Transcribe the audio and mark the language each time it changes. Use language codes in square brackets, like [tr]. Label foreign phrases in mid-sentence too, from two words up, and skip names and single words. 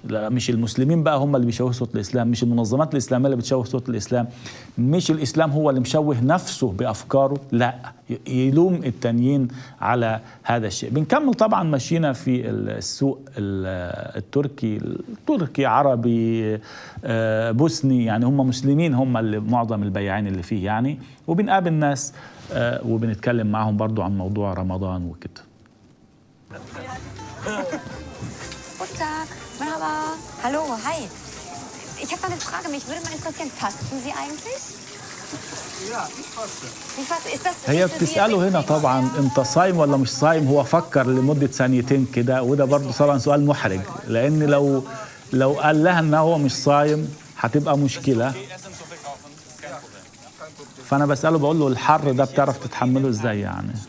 [ar] لا مش المسلمين بقى هم اللي بيشوهوا صوت الإسلام، مش المنظمات الإسلامية اللي بتشوه صوت الإسلام، مش الإسلام هو اللي مشوه نفسه بأفكاره، لا يلوم التانيين على هذا الشيء. بنكمل طبعا مشينا في السوق التركي عربي بوسني، يعني هم مسلمين هم اللي معظم البياعين اللي فيه يعني، وبنقابل ناس وبنتكلم معهم برضو عن موضوع رمضان وكده. [de] Guten Tag, Merhaba. Hallo, hi. Ich habe mal eine Frage, mich würde mal interessieren, fasten Sie eigentlich? Ja, ich faste. Wie fasten? Ist das [ar] هي بتسأله هنا طبعا انت صايم ولا مش صايم، هو فكر لمدة ثانيتين كده، وده برضه طبعا سؤال محرج، لان لو قال لها ان هو مش صايم هتبقى مشكلة. فانا بسأله بقول له الحر ده بتعرف تتحمله ازاي يعني؟